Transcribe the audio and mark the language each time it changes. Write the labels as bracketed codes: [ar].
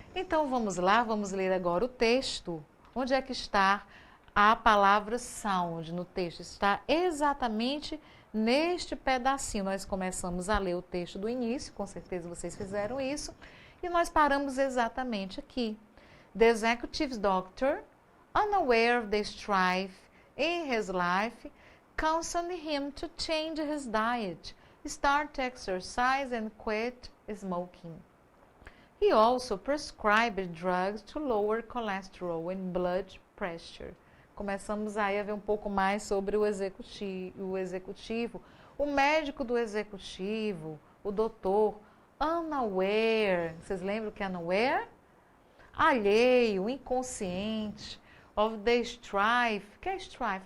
[pt] Então vamos lá, vamos ler agora o texto. Onde é que está a palavra sound no texto? Está exatamente neste pedacinho. Nós começamos a ler o texto do início, com certeza vocês fizeram isso, e nós paramos exatamente aqui. [en] The executive doctor, unaware of the strife in his life, counseled him to change his diet, start exercise and quit smoking. He also prescribed drugs to lower cholesterol and blood pressure. [pt] Começamos aí a ver um pouco mais sobre o executivo, o médico do executivo, o doutor, unaware. Vocês lembram que é unaware? Alheio, inconsciente, [en] of the strife. [pt] O que é strife?